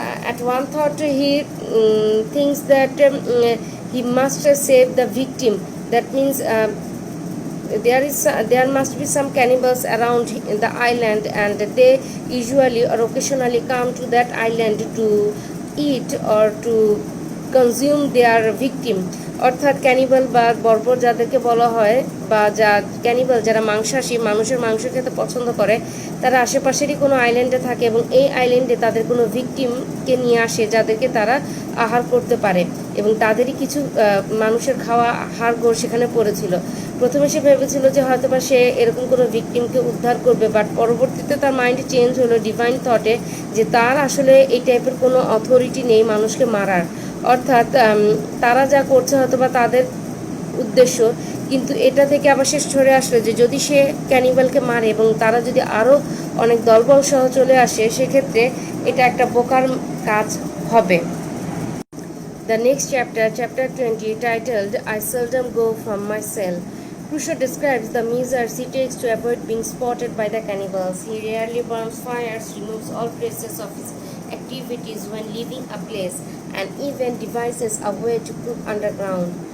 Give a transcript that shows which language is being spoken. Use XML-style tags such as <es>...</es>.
<en>At one thought he thinks that he must save the victim. That means there must be some cannibals around in the island, and they usually or occasionally come to that island to eat or to consume their victim.</en> <bn>অর্থাৎ cannibal বা বর্বর যাদেরকে বলা হয় বা cannibal যারা মাংসাশী মানুষের মাংস খেতে পছন্দ করে তারা আশেপাশেরই কোনো আইল্যান্ডে থাকে এবং এই আইল্যান্ডে তাদের কোনো ভিকটিমকে নিয়ে আসে যাদেরকে তারা আহার করতে পারে এবং তাদেরই কিছু মানুষের খাওয়া হাড়গোড় সেখানে পড়েছিল। প্রথমে সে ভেবেছিল যে হয়তোবা সে এরকম কোনো ভিকটিমকে উদ্ধার করবে, বাট পরবর্তীতে তার মাইন্ড চেঞ্জ হলো ডিভাইন থটে যে তার আসলে এই টাইপের কোনো অথরিটি নেই মানুষকে মারার। অর্থাৎ তারা যা করছে হয়তোবা তাদের উদ্দেশ্য, কিন্তু এটা থেকে আবার শেষ সরে আসলো যে যদি সে ক্যানিবালকে মারে এবং তারা যদি আরও অনেক দলবল সহ চলে আসে সেক্ষেত্রে এটা একটা বোকার কাজ হবে।</bn> <en>The next chapter, chapter 20, titled I Seldom Go From My Cell. Crusoe describes the measures he takes to avoid being spotted by the cannibals. He rarely burns fires, removes all traces of his activities when leaving a place, and even devises a way to cook underground.</en>